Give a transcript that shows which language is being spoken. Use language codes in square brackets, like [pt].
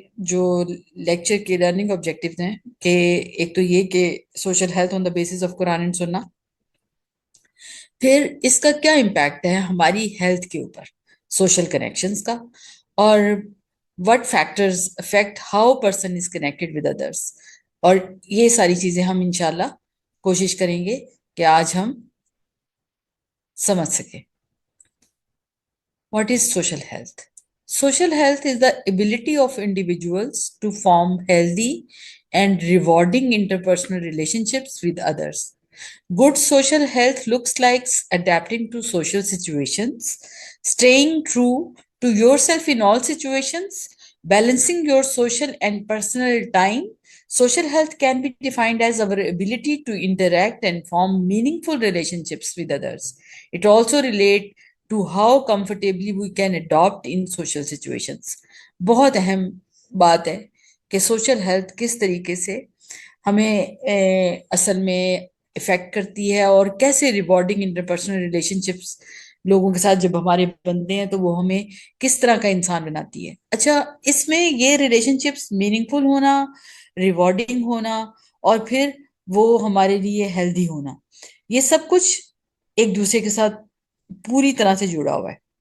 [ur] جو لیکچر کے learning objectives ہیں کہ ایک تو یہ کہ social health on the basis of Quran and سننا، پھر اس کا کیا امپیکٹ ہے ہماری ہیلتھ کے اوپر، سوشل کنیکشنز کا، اور [en] what factors affect how person is connected with others، [ur] اور یہ ساری چیزیں ہم انشاءاللہ کوشش کریں گے کہ آج ہم سمجھ سکیں۔ [en] What is social health? Social health is the ability of individuals to form healthy and rewarding interpersonal relationships with others. Good social health looks like adapting to social situations, staying true to yourself in all situations, balancing your social and personal time. Social health can be defined as our ability to interact and form meaningful relationships with others. It also relates to how comfortably we can adopt in social situations۔ [ur] بہت اہم بات ہے کہ social health کس طریقے سے ہمیں اصل میں افیکٹ کرتی ہے، اور کیسے ریوارڈنگ انٹرپرسنل ریلیشن شپس لوگوں کے ساتھ جب ہمارے بنتے ہیں تو وہ ہمیں کس طرح کا انسان بناتی ہے۔ اچھا، اس میں یہ ریلیشن شپس میننگ فل ہونا، ریوارڈنگ ہونا، اور پھر وہ ہمارے لیے ہیلدی ہونا، یہ سب کچھ ایک دوسرے کے ساتھ پوری طرح سے جڑا ہوا ہے۔